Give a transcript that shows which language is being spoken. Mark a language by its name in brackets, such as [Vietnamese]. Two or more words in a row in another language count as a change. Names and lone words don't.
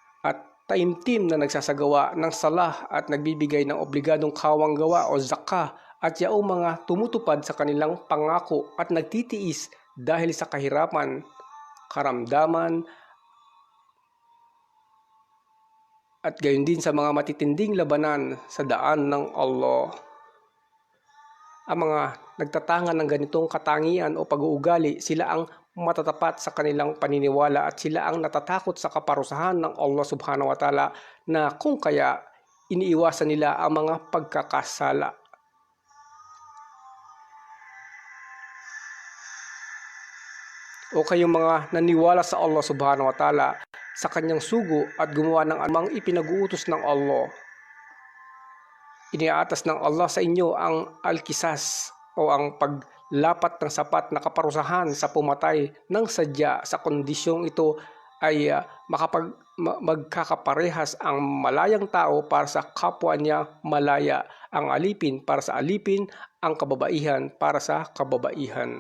[Filipino] At taimtim na nagsasagawa ng salah at nagbibigay ng obligadong kawang gawa o zakah, at yaong mga tumutupad sa kanilang pangako at nagtitiis dahil sa kahirapan, karamdaman, at gayon din sa mga matitinding labanan sa daan ng Allah. Ang mga nagtatangan ng ganitong katangian o pag-uugali, sila ang matatapat sa kanilang paniniwala at sila ang natatakot sa kaparusahan ng Allah [Arabic] سبحانه وتعالى, [Filipino] na kung kaya iniiwasan nila ang mga pagkakasala. O kayong mga naniwala sa Allah [Arabic] سبحانه وتعالى, [Filipino] sa kanyang sugo at gumawa ng anumang ipinag-uutos ng Allah, iniaatas ng Allah sa inyo ang al-qisas o ang paglapat ng sapat na kaparusahan sa pumatay ng sadya. Sa kondisyong ito ay magkakaparehas ang malayang tao para sa kapwa niya malaya, ang alipin para sa alipin, ang kababaihan para sa kababaihan.